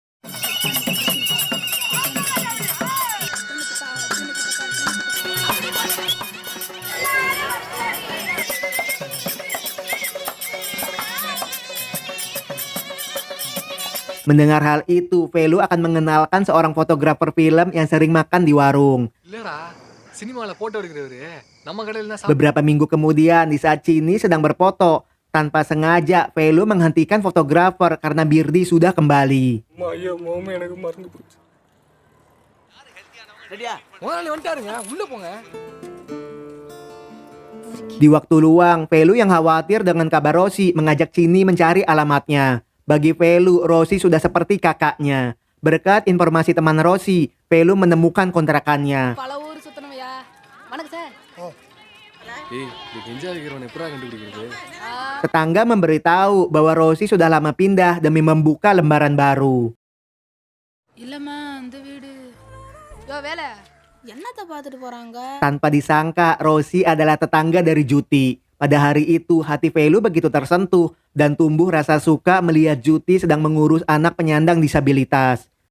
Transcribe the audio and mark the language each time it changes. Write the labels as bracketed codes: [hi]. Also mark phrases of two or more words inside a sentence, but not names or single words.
[id] Mendengar hal itu, Pelu akan mengenalkan seorang fotografer film yang sering makan di warung. Beberapa minggu kemudian, di saat Chini sedang berfoto, Tanpa sengaja, Velu menghentikan fotografer karena Birdi sudah kembali. [ta] ஐயா முகமே எனக்கு மறந்து போச்சு. முதலாளி வந்துட்டாருங்க, உள்ள போங்க. [id] Di waktu luang, Velu yang khawatir dengan kabar Rosi mengajak Cini mencari alamatnya. Bagi Velu, Rosi sudah seperti kakaknya. Berkat informasi teman Rosi, Velu menemukan kontrakannya. [ta] பல ஊர் சுத்தணும்யா. வணக்கம் சார். ஏய், இந்த கெஞ்சா இருக்கிறவனை எப்படா கண்டுபிடிக்கிறது? [id] Tetangga memberitahu bahwa Rosi sudah lama pindah demi membuka lembaran baru. [ta] இல்லம்மா அந்த வீடு. யோ வேலை. என்னத்த பார்த்துட்டு போறாங்க? [id] Tanpa disangka, Rosi adalah tetangga dari Juti. Pada hari itu, hati Velu begitu tersentuh dan tumbuh rasa suka melihat Juti sedang mengurus anak penyandang disabilitas.